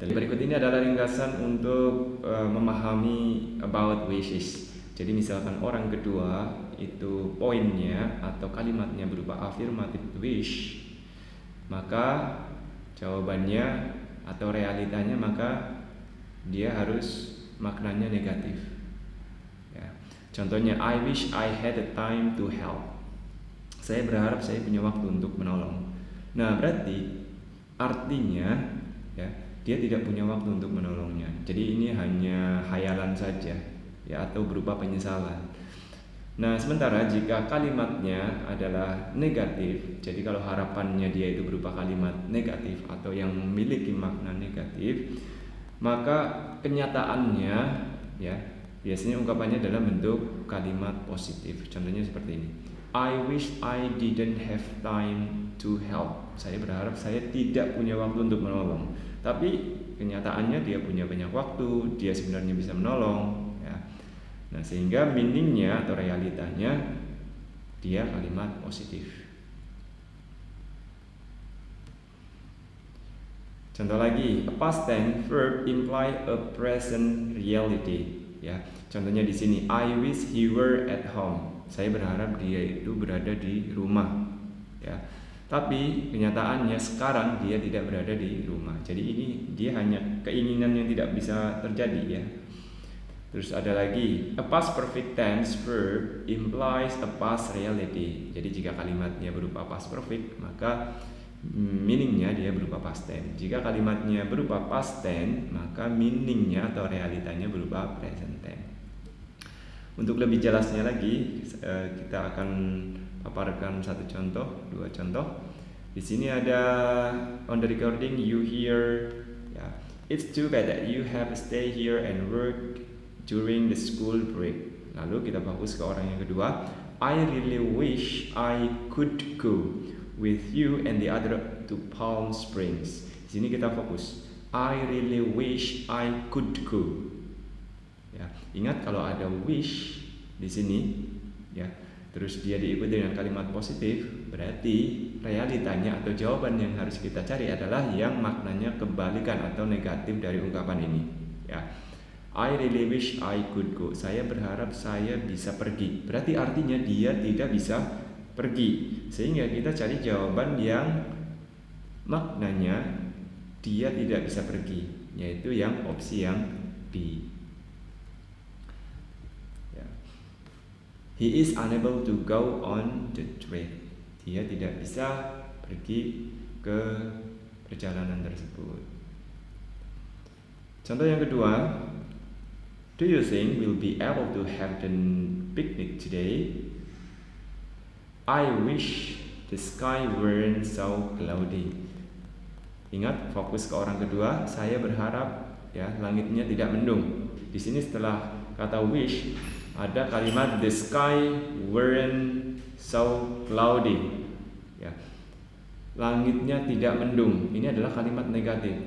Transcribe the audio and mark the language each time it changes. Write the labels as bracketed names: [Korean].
[Indonesian] Dan berikut ini adalah ringkasan untuk memahami [English] about wishes. [Indonesian] Jadi misalkan orang kedua itu poinnya atau kalimatnya berupa affirmative wish, maka jawabannya atau realitanya maka dia harus maknanya negatif. Ya. [English] Contohnya, I wish I had the time to help. [Indonesian] Saya berharap saya punya waktu untuk menolong. Nah, berarti artinya ya, dia tidak punya waktu untuk menolongnya. Jadi ini hanya hayalan saja ya, atau berupa penyesalan. Nah, sementara jika kalimatnya adalah negatif, jadi kalau harapannya dia itu berupa kalimat negatif atau yang memiliki makna negatif, maka kenyataannya ya, biasanya ungkapannya dalam bentuk kalimat positif. Contohnya seperti ini. [English] I wish I didn't have time to help. [Indonesian] Saya berharap saya tidak punya waktu untuk menolong. Tapi kenyataannya dia punya banyak waktu, dia sebenarnya bisa menolong ya. Nah, sehingga meaningnya atau realitanya dia kalimat positif. Contoh lagi, [English] a past tense verb imply a present reality. [Indonesian] Ya, contohnya di sini, [English] I wish he were at home. [Indonesian] Saya berharap dia itu berada di rumah. Ya, tapi kenyataannya sekarang dia tidak berada di rumah. Jadi ini dia hanya keinginan yang tidak bisa terjadi ya. Terus ada lagi, [English] a past perfect tense verb implies a past reality. [Indonesian] Jadi jika kalimatnya berupa past perfect, maka meaningnya dia berupa past tense. Jika kalimatnya berupa past tense, maka meaningnya atau realitanya berupa present tense. Untuk lebih jelasnya lagi, kita akan paparkan satu contoh, dua contoh. Di sini ada [English] on the recording you hear, ya, it's too bad that you have to stay here and work during the school break. [Indonesian] Lalu kita fokus ke orang yang kedua. [English] I really wish I could go with you and the other to Palm Springs. [Indonesian] Di sini kita fokus. [English] I really wish I could go. [Indonesian] Ya, ingat kalau ada wish di sini, ya, terus dia diikuti dengan kalimat positif, berarti realitanya atau jawaban yang harus kita cari adalah yang maknanya kebalikan atau negatif dari ungkapan ini. Ya. [English] I really wish I could go. [Indonesian] Saya berharap saya bisa pergi. Berarti artinya dia tidak bisa pergi. Sehingga kita cari jawaban yang maknanya dia tidak bisa pergi, yaitu yang opsi yang B. Ya. [English] He is unable to go on the trip. [Indonesian] Dia tidak bisa pergi ke perjalanan tersebut. Contoh yang kedua, [English] do you think we'll be able to have the picnic today? I wish the sky weren't so cloudy. [Indonesian] Ingat, fokus ke orang kedua. Saya berharap ya langitnya tidak mendung. Di sini setelah kata wish ada kalimat [English] the sky weren't so cloudy. [Indonesian] Ya. Langitnya tidak mendung. Ini adalah kalimat negatif.